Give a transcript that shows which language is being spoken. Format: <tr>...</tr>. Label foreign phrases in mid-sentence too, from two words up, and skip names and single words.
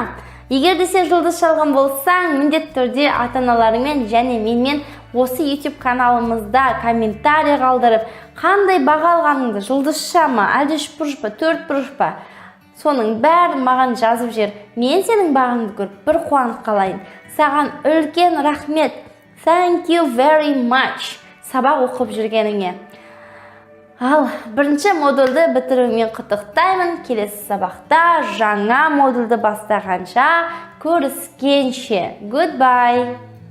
<kk>Егер де сен жұлдыз шалған болсаң, міндетті түрде ата-аналарыңмен және менімен осы YouTube каналымызда комментарий қалдырып, қандай баға алғаныңды, жұлдызша ма, әлде 3 бұрыш па, 4 бұрыш па, соның бәрін маған жазып жер. Мен сенің бағаңды көріп бір қуанып қалайын. Саған үлкен рахмет.</kk> <en>Thank you very much.</en> <kk>Сабақ оқып жүргеніңе. Ал бірінші модульді бітірумен құттықтаймын. Келесі сабақта жаңа модульді бастағанша көріскенше.</kk> <en>Goodbye.</en>